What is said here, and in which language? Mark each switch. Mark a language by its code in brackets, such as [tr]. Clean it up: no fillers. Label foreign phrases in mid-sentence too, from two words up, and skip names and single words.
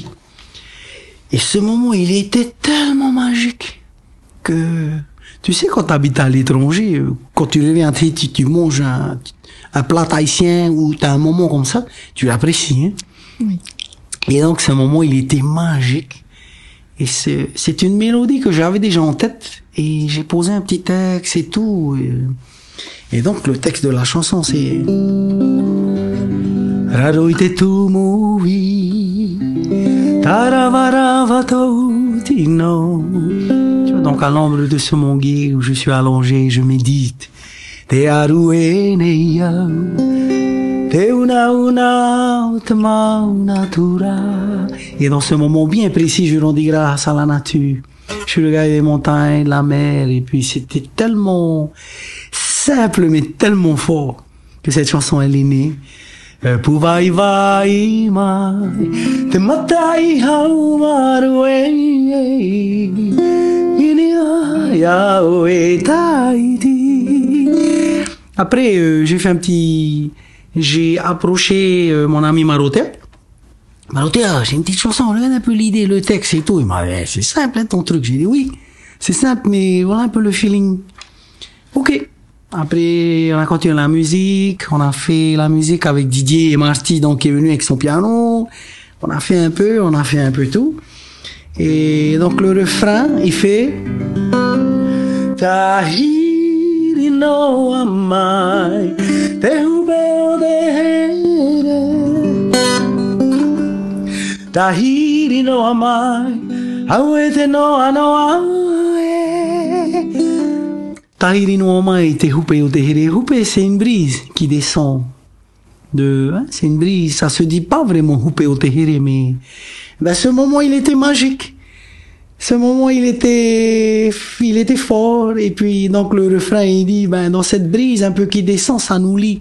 [fr] Et ce moment, il était tellement magique que, tu sais, quand tu habites à l'étranger, quand tu reviens à Tahiti, tu manges un plat haïtien ou tu as un moment comme ça, tu l'apprécies. Hein? Oui. Et donc, ce moment, il était magique. Et c'est une mélodie que j'avais déjà en tête. Et j'ai posé un petit texte et tout. Et donc, le texte de la chanson, c'est... [ty] Raro ite tu movi, taravaravато tino. [fr] Donc, à l'ombre de ce Monguier où je suis allongé, je médite. [ty] Te arue neia, te una natura. [fr] Et dans ce moment bien précis, je rendis grâce à la nature. Je regardais les montagnes, la mer, et puis c'était tellement simple, mais tellement fort que cette chanson, elle est née. [ty] Puvai vai mai, te matai haumaru [fr] Après, j'ai approché mon ami Maroté. Maroté, j'ai une petite chanson, regarde un peu l'idée, le texte et tout. Il m'a dit, c'est simple, hein, ton truc. J'ai dit, oui, c'est simple, mais voilà un peu le feeling. Ok. Après, on a continué la musique. On a fait la musique avec Didier et Marty, donc, qui est venu avec son piano. On a fait un peu tout. Et donc, le refrain, il fait... [ty] Tahiri no amai, te hubeo de Tahiri no amai, hauete no anoae. Tahiri no amai, te hubeo de here. Hupe, [fr] c'est une brise qui descend c'est une brise, ça se dit pas vraiment [ty] hubeo de here, [fr] mais ce moment, il était magique. Ce moment, il était fort. Et puis, donc, le refrain, il dit, dans cette brise un peu qui descend, ça nous lie.